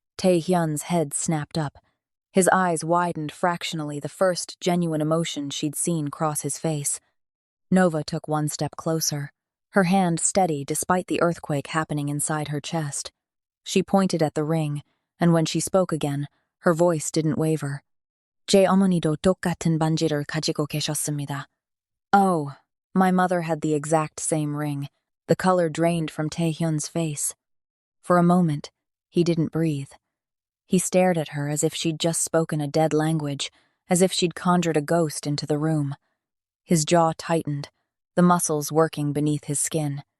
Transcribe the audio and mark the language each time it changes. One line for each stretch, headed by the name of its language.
English: Taehyun's head snapped up. His eyes widened fractionally, the first genuine emotion she'd seen cross his face. Nova took 1 step closer, her hand steady despite the earthquake happening inside her chest. She pointed at the ring, and when she spoke again, her voice didn't waver.
Korean: "제 어머니도 똑같은 반지를 가지고 계셨습니다."
English: "Oh, my mother had the exact same ring." The color drained from Taehyun's face. For a moment, he didn't breathe. He stared at her as if she'd just spoken a dead language, as if she'd conjured a ghost into the room. His jaw tightened, the muscles working beneath his skin.